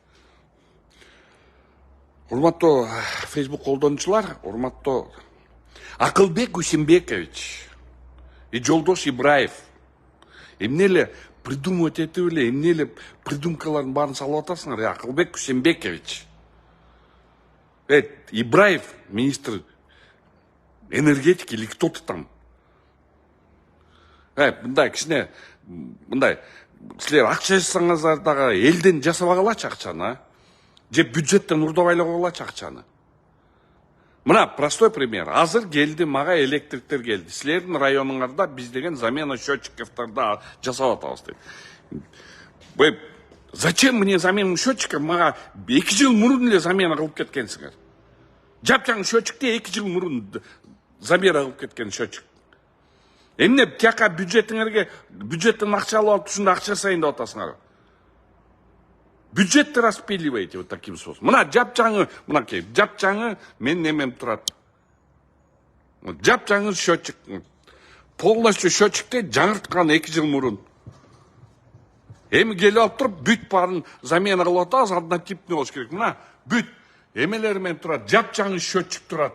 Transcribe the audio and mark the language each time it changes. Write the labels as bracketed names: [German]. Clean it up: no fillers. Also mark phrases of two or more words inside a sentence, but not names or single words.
[Kyrgyz] Урматтуу Facebook колдонуучулар, урматтуу Акылбек Усенбекович и Жолдош Ибраев. Эмне эле придумывать этип эле, эмне эле придумкалардын баарын салып атасыңар, Акылбек Усенбекович. [Russian] Ибраев, министр энергетики или кто-то там. [Kyrgyz] Мындай кичине, мындай, силер акча жасасаңыздар дагы элден жасабагалачы акчаны, же бюджеттен урдабай эле койгулачы акчаны. [Russian] Мына простой пример. [Kyrgyz] Азыр келди, мага электриктер келди. Силердин районуңарда биз деген [Russian] замена счетчиковторду [Kyrgyz] жасап атабыз дейт. [Russian] Зачем мне замена счетчиков? [Kyrgyz] Мага 2 жыл мурун эле замена кылып кеткенсиңер. Жапжаң счетчикте 2 жыл мурун замена кылып кеткен счетчик. Эмне тияка бюджетиңерге бюджеттен акча алып ушунда акча жасайын деп атасыңар. [Russian] Бюджетти распиливаете вот таким способом. [Kyrgyz] Мына жапжаңы, мынакей, жапжаңы мен немем турат. Жапжаңы счетчик. Полностью счетчикте жаңырткан 2 жыл мурун. Эми келип алып туруп бүт баарын замена кылып атабыз, [Russian] однотипный болуш [Kyrgyz] керек. Мына бүт эмелер менен турат, жапжаңы счетчик турат.